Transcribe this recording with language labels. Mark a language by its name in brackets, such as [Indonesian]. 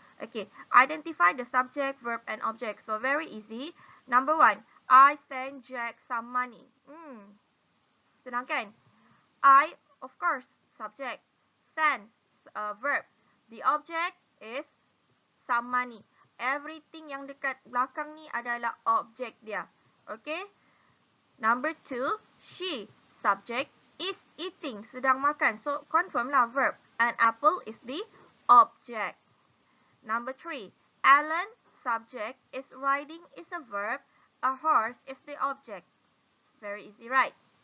[English] Okay, identify the subject, verb, and object. So, very easy. Number 1, I sent Jack some money. [Malay] Senang kan? [English] I, of course, subject. Send, verb. The object is some money. [Malay] Everything yang dekat belakang ni adalah objek dia. [English] Okay? Number 2, she, subject, is eating, [Malay] sedang makan. [English] So, confirm lah verb. An apple is the object. Number 3, Alan, subject, is riding is a verb. A horse is the object. Very easy, right?